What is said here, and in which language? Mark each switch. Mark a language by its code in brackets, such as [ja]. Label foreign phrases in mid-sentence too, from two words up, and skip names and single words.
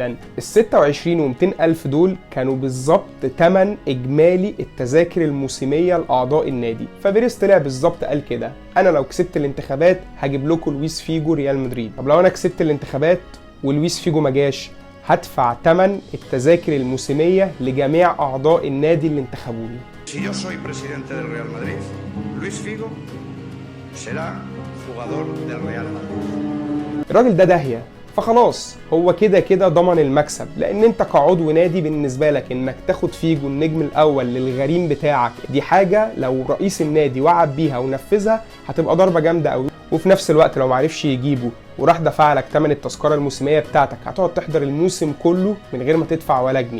[ar] ال 26 و200 الف دول كانوا بالظبط تمن اجمالي التذاكر الموسميه لاعضاء النادي. فبيريز طلع بالظبط قال كده، انا لو كسبت الانتخابات هجيب لكم لويس فيجو ريال مدريد. طب لو انا كسبت الانتخابات ولويس فيجو ما جاش، هدفع ثمن التذاكر الموسمية لجميع أعضاء النادي اللي انتخبوني. [es] Si yo soy presidente del Real Madrid, Luis Figo será jugador del Real Madrid. [ar] الراجل ده داهية، فخلاص هو كده كده ضمن المكسب، لأن أنت كعضو نادي بالنسبة لك إنك تاخد فيجو النجم الأول للغريم بتاعك دي حاجة لو رئيس النادي وعد بيها ونفذها هتبقى ضربة جامدة قوي. وفي نفس الوقت لو معرفش يجيبه وراح دفع لك ثمن التذكره الموسميه بتاعتك، هتقعد تحضر الموسم كله من غير ما تدفع ولا جنيه.